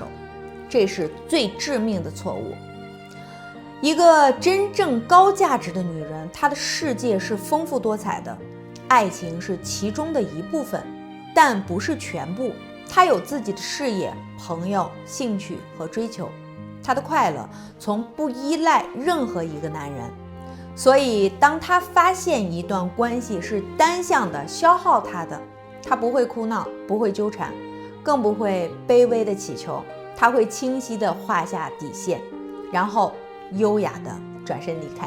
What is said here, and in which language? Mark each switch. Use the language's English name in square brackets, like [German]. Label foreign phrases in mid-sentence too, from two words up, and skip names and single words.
[Chinese] 這是最致命的錯誤。一個真正高價值的女人，她的世界是豐富多彩的，愛情是其中的一部分，但不是全部。她有自己的事業、朋友、興趣和追求，她的快樂從不依賴任何一個男人。所以當她發現一段關係是單向的消耗她的，她不會哭鬧，不會糾纏，更不會卑微的祈求，她會清晰地畫下底線，然後優雅地轉身離開。